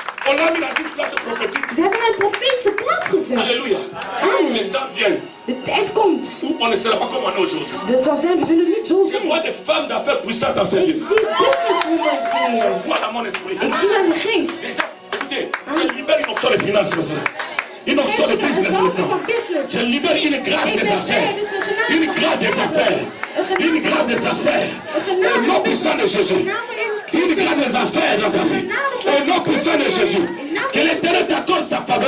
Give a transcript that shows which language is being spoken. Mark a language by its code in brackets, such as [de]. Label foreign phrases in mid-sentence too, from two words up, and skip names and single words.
[fr] On l'a mis dans une place prophétique. [nl] Ze hebben een profetische plaats gezet. [fr] Alléluia. Amen. Le temps vient [nl] De tijd komt. [fr] où on ne sera pas comme on est aujourd'hui. [nl] Dat zal zijn, we zullen niet zo [fr] Je [nl] zijn. [fr] vois des femmes d'affaires puissantes dans cette [nl] Ik [fr] ville. [nl] zie businesswomen [fr] Je [nl] hier. [fr] vois dans mon esprit. [nl] Ik zie aan mijn geest. [fr] Écoutez, je libère une onction de finances maintenant. Une onction de business maintenant. Je libère une grâce des affaires. Une grâce des affaires. Une grâce des affaires. Au nom puissant de Jésus. Une grâce des affaires dans ta vie. Au nom puissant de Jésus. Que l'Éternel t'accorde sa faveur.